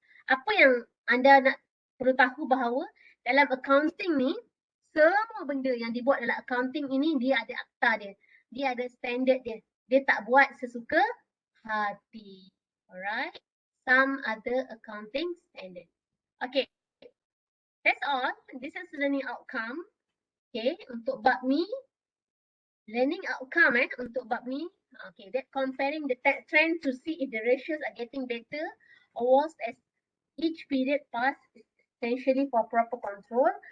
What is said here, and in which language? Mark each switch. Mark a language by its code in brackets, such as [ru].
[ms] Apa yang anda nak perlu tahu bahawa dalam accounting ni, semua benda yang dibuat dalam accounting ini dia ada akta dia. Dia ada standard dia. Dia tak buat sesuka hati. Alright. [en] Some other accounting standard. Okay. That's all. This is learning outcome. Okay. [ms] Untuk bab ni, learning outcome untuk bab ni. [en] Okay. That comparing the trend to see if the ratios are getting better or worse as each period pass, essentially for proper control.